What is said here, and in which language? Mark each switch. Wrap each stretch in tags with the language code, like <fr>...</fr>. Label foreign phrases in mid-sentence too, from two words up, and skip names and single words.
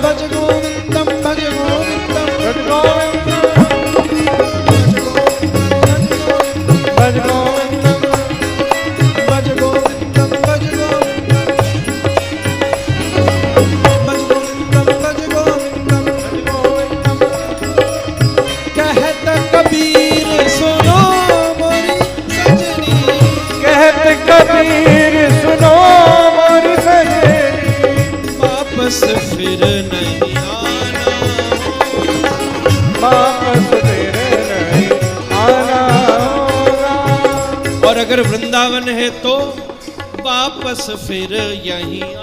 <sa>भज गोविन्दं भज गोविन्दं भज गोविंदम भज गोविन्दं भज गोविन्दं भज गोविन्दं भज गोविन्दं</sa> <hi>कहत कबीर सुनो मोरी सजनी कहत कबीर सुनो मोरी सजनी वापस फिर नहीं आना वापस तेरे नहीं आना होगा और अगर वृंदावन है तो वापस फिर यहीं</hi>